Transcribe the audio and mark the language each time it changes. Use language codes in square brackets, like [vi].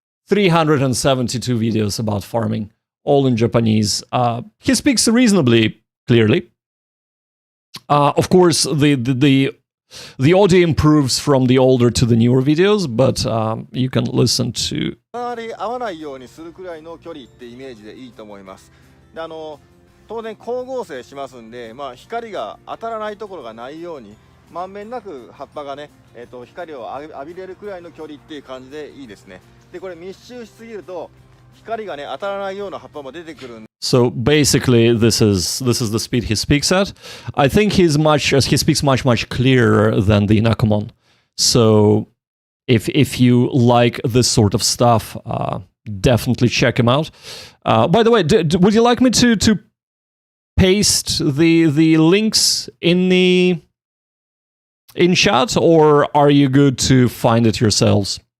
[en] 372 videos about farming, all in Japanese. He speaks reasonably clearly. Of course, the audio improves from the older to the newer videos, but you can listen to. [ja] 合わないようにするくらいの距離ってイメージでいいと思います。で、当然光合成しますんで、まあ光が当たらないところがないように、まんべんなく葉っぱがね、光を浴びれるくらいの距離っていう感じでいいですね。で、これ密集しすぎると光がね当たらないような葉っぱも出てくるんで。 [en] So basically, this is the speed he speaks at. I think he speaks much clearer than the Inakomon. So if you like this sort of stuff, definitely check him out. By the way, would you like me to paste the links in chat, or are you good to find it yourselves?